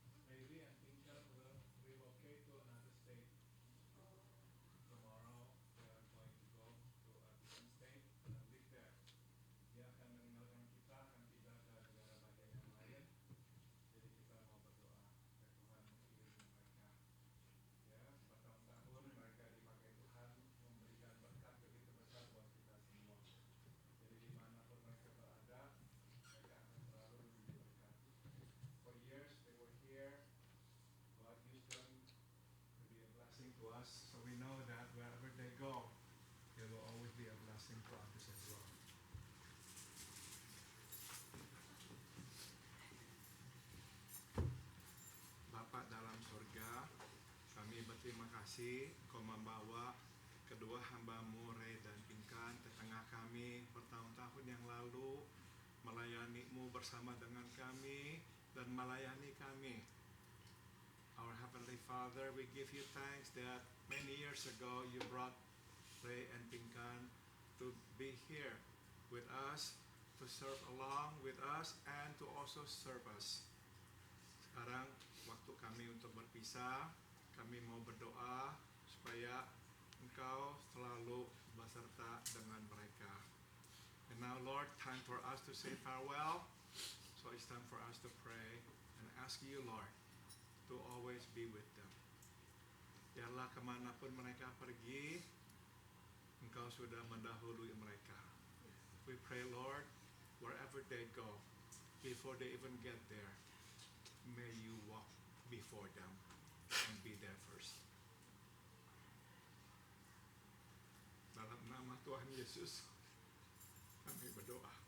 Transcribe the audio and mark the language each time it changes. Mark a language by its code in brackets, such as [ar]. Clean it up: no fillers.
[en] Revi and Pinkan will relocate to another state. Tomorrow they are going to go to a different state and live there. [id] Dia akan meninggalkan kita, akan pindah ke negara bagian yang lain. Jadi kita mau berdoa supaya Tuhan mengiringi mereka. Ya, bertahun-tahun mereka dipakai Tuhan memberikan berkat begitu besar buat kita semua. Jadi dimanapun mereka berada, mereka akan selalu diberkati. [en] For years they were here, God used them to be a blessing to us. So we know that wherever they go, they will always be a blessing to others as well. [id] Bapa dalam surga, kami berterima kasih Kau membawa kedua hamba-Mu Ray dan Pinkan ke tengah kami bertahun-tahun yang lalu, melayani-Mu bersama dengan kami dan melayani kami. [en] Our Heavenly Father, we give You thanks that many years ago You brought Ray and Pinkan to be here with us, to serve along with us, and to also serve us. [id] Sekarang waktu kami untuk berpisah, kami mau berdoa supaya Engkau selalu beserta dengan mereka. [en] And now Lord, time for us to say farewell. So it's time for us to pray and ask You, Lord, to always be with them. [id] Biarlah kemanapun mereka pergi, Engkau sudah mendahului mereka. [en] We pray, Lord, wherever they go, before they even get there, may You walk before them and be there first. [id] Dalam nama Tuhan Yesus, kami berdoa.